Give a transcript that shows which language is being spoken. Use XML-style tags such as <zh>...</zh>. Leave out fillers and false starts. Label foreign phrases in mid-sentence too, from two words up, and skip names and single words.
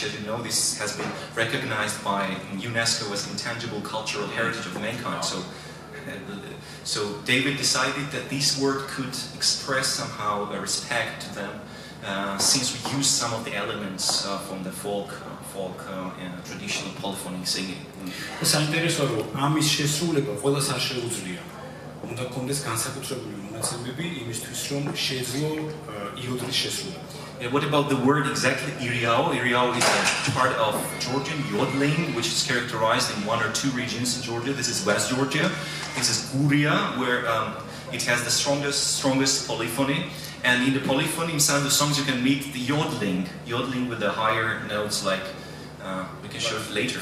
<en>As you know, this has been recognized by UNESCO as intangible cultural heritage of mankind. So David decided that this word could express somehow a respect to them, since we use some of the elements from the folk traditional polyphonic singing.</en> <ka>საინტერესოა რომ ამის შესრულება ყველას არ შეუძლია. უნდა კონდეს განსაკუთრებული მონაცემები იმისთვის რომ შეძლო იოდლის შესრულება.</ka> <en>Yeah, what about the word exactly Iriao? Iriao is a part of Georgian yodeling, which is characterized in one or two regions in Georgia. This is West Georgia. This is Guria, where it has the strongest polyphony. And in the polyphony, inside the songs, you can meet the yodeling with the higher notes, like we can show it later.</en>